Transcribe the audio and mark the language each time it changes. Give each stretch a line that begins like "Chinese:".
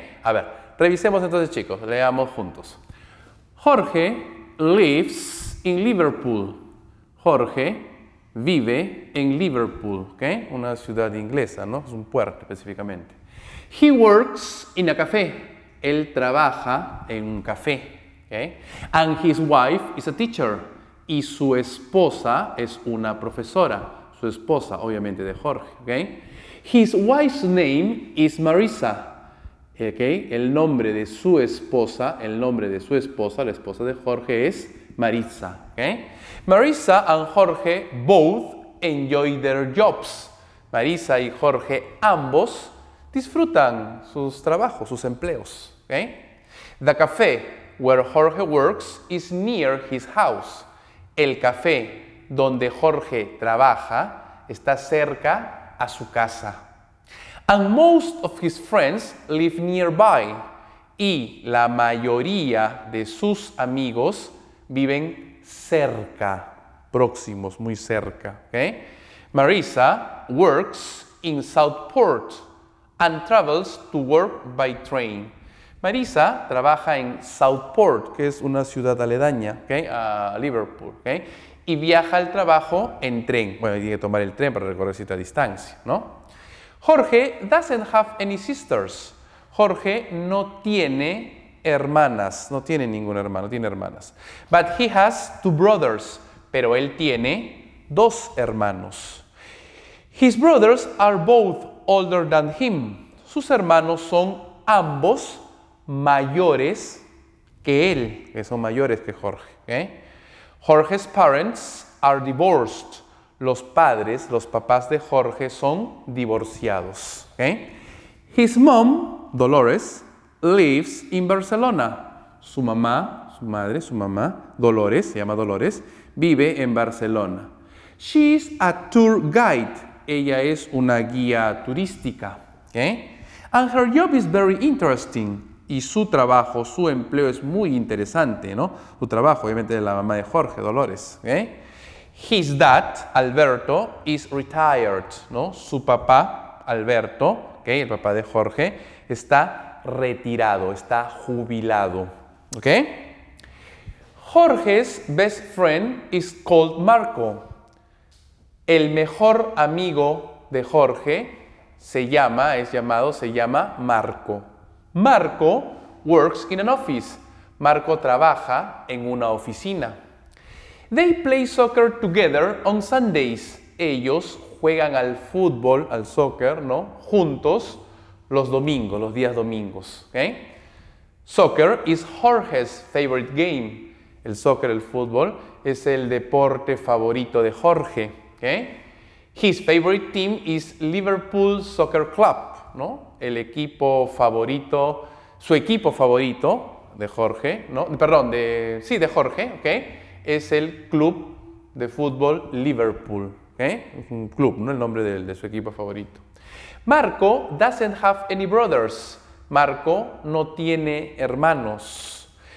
Spanish: A ver, revisemos entonces, chicos, leamos juntos.
English: Jorge lives in Liverpool.
Spanish: Jorge vive en Liverpool, ¿okay?, una ciudad inglesa, ¿no? Es un puerto específicamente.
English: He works in a café.
Spanish: Él trabaja en un café, ¿okay?
English: And his wife is a teacher.
Spanish: Y su esposa es una profesora. Su esposa, obviamente, de Jorge, ¿okay?
English: His wife's name is Marisa. ¿Okay?
Spanish: El nombre de su esposa, la esposa de Jorge, es Marisa, ¿okay?
English: Marisa and Jorge both enjoy their jobs.
Spanish: Marisa y Jorge ambos disfrutan sus trabajos, sus empleos, ¿okay?
English: The cafe where Jorge works is near his house.
Spanish: El café donde Jorge trabaja está cerca a su casa.
English: And most of his friends live nearby.
Spanish: Y la mayoría de sus amigos viven cerca, próximos, muy cerca, ¿okay?
English: Marisa works in Southport and travels to work by train.
Spanish: Marisa trabaja en Southport, que es una ciudad aledaña, ¿okay?, a Liverpool, ¿okay?, y viaja al trabajo en tren. Bueno, tiene que tomar el tren para recorrer cierta distancia, ¿no?
English: Jorge doesn't have any sisters.
Spanish: Jorge no tiene hermanas, no tiene ningún hermano, tiene hermanas.
English: But he has two brothers,
Spanish: pero él tiene dos hermanos.
English: His brothers are both older than him.
Spanish: Sus hermanos son ambos mayores que él, que son mayores que Jorge, ¿okay?
English: Jorge's parents are divorced.
Spanish: Los papás de Jorge son divorciados, ¿okay?
English: His mom, Dolores, lives in Barcelona.
Spanish: Su mamá, Dolores, se llama Dolores, vive en Barcelona.
English: She's a tour guide.
Spanish: Ella es una guía turística, ¿okay?
English: And her job is very interesting.
Spanish: Y su trabajo, su empleo es muy interesante, ¿no? Su trabajo, obviamente, de la mamá de Jorge, Dolores, ¿okay?
English: His dad, Alberto, is retired,
Spanish: ¿no? Su papá, Alberto, ¿okay?, el papá de Jorge, está retirado, está jubilado, ¿ok?
English: Jorge's best friend is called Marco.
Spanish: El mejor amigo de Jorge se llama Marco.
English: Marco works in an office.
Spanish: Marco trabaja en una oficina.
English: They play soccer together on Sundays.
Spanish: Ellos juegan al fútbol, al soccer, ¿no?, juntos los domingos, los días domingos, ¿okay?
English: Soccer is Jorge's favorite game.
Spanish: El soccer, el fútbol, es el deporte favorito de Jorge, ¿okay?
English: His favorite team is Liverpool Soccer Club, ¿no?
Spanish: El equipo favorito, su equipo favorito de Jorge, ¿no? Perdón, de Jorge, ¿ok?, es el club de fútbol Liverpool, ¿ok? Es un club, ¿no?, el nombre de su equipo favorito.
English: Marco doesn't have any brothers.
Spanish: Marco no tiene hermanos.